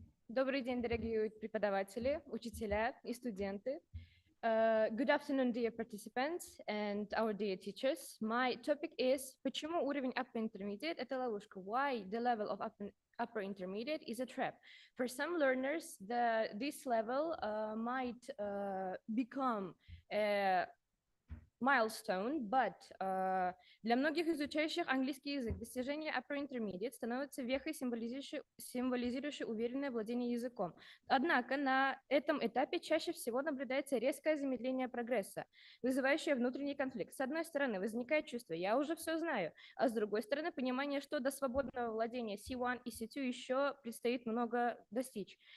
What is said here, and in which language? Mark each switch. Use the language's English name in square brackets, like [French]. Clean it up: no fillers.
[Russian] Добрый день, дорогие преподаватели, учителя и студенты. [English] Good afternoon, dear participants and our dear teachers. My topic is [Russian] почему уровень upper intermediate это ловушка? [English] Why the level of upper intermediate is a trap? For some learners, this level might become a milestone, but [Russian] для многих изучающих английский язык достижение upper intermediate становится вехой, символизирующей уверенное владение языком. Однако на этом этапе чаще всего наблюдается резкое замедление прогресса, вызывающее внутренний конфликт. С одной стороны, возникает чувство «я уже все знаю», а с другой стороны, понимание, что до свободного владения C1 и C2 еще предстоит много достичь.